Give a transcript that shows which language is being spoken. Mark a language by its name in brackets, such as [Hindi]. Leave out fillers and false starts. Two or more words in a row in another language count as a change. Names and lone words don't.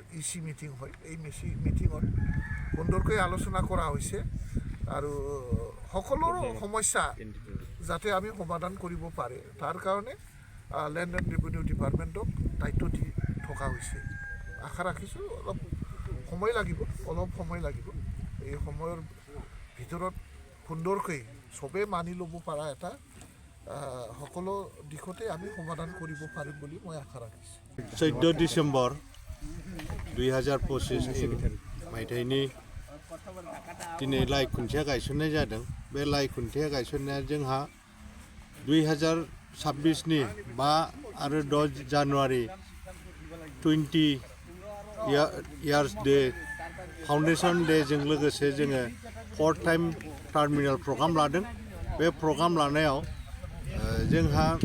[Assamese] EC মিটিং হয় এই মিটিঙত সুন্দৰকৈ আলোচনা কৰা হৈছে আৰু সকলোৰে সমস্যা যাতে আমি সমাধান কৰিব পাৰে তাৰ কাৰণে [English] Land and Revenue Departmentক [Assamese] দায়িত্ব দি থকা হৈছে আশা ৰাখিছোঁ অলপ সময় লাগিব এই সময়ৰ ভিতৰত সুন্দৰকৈ চবেই মানি ল'ব পৰা এটা সকলো দিশতে আমি সমাধান কৰিব পাৰিম বুলি মই আশা ৰাখিছোঁ [Bodo] 14 ডিসেম্বৰ 2025 मायथाइनि दिनै लाइ खुन्थिया गायसननाय जादों बे लाइ खुन्थिया गायसननाया जोंहा 2026 नि 5 आरो 6 जानुवारि 20 [English] years day Foundation Day [Bodo] जों लोगोसे जोङो 4 [English] time terminal program [Bodo] लादों बे प्रग्राम लानायाव जोंहा